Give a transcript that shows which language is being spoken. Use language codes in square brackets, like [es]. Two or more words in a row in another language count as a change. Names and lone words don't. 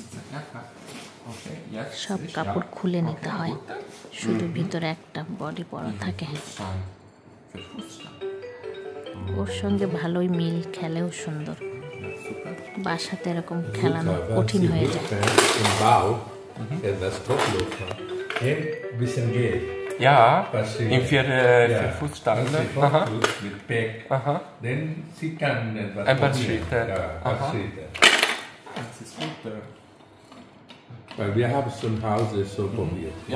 [bn] সব কাপড় খুলে নিতে হয়, শুধু ভিতরে একটা বডি পরা থাকে। ওর সঙ্গে ভালোই মিল, খেলেও সুন্দর। বাসাতে এরকম খেলানো কঠিন হয়ে যায়। [de] Ja, in vier Fußstangen. Mit Back. Dann sie kann etwas Ein paar Schritte. Ja, ein paar Schritte. Das ist gut. Weil wir haben es zu Hause so probiert.